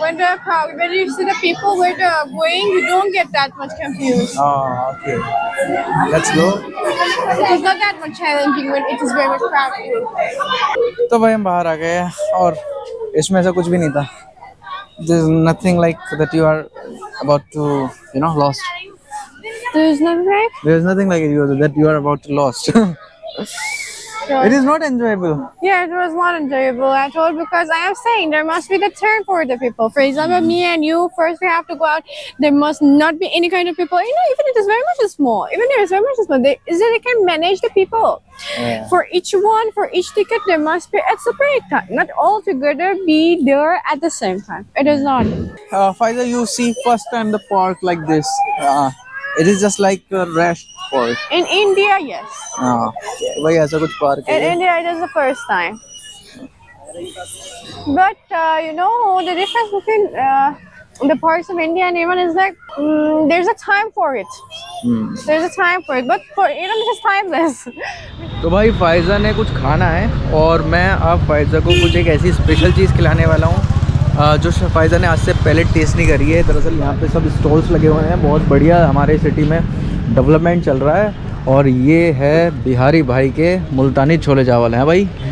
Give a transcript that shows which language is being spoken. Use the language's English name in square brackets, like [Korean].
[English] When you see the people where they're going, you don't get that much confused. Oh, okay. Let's go. It is not that much challenging when it is very much crowded. [Hindi] तो भाई हम बाहर आ गए और इसमें ऐसा कुछ भी नहीं था. [English] There's nothing like that you are about to, lost. There's nothing. There's nothing like that you are about to lost. It is not enjoyable. Yeah, it was not enjoyable at all because I am saying there must be the turn for the people. For example, me and you, first we have to go out. There must not be any kind of people. Even it is very much small. Even there is very much small. They can manage the people. Yeah. For each ticket, there must be a separate time. Not all together be there at the same time. It is not. Faiza, you see first time the park like this. It is just like a rash park. In India, yes. [Hindi] भाई ऐसा कुछ park [English] In [Hindi] है. [English] India, it is the first time. But the difference between the parts of India and Iran is like there's a time for it. There's a time for it, but for Iran it's timeless. [Hindi] तो भाई फ़ायज़ा ने कुछ खाना है और मैं अब फ़ायज़ा को कुछ एक ऐसी स्पेशल चीज़ खिलाने वाला हूँ जो फ़ायज़ा ने आज से पहले टेस्ट नहीं करी है। दरअसल यहाँ पे सब स्टॉल्स लगे हुए हैं, बहुत बढ़िया हमारे सिटी में डेवलपमेंट चल रहा है। और ये है बिहारी भाई के मुल्तानी छोले चावल हैं भाई।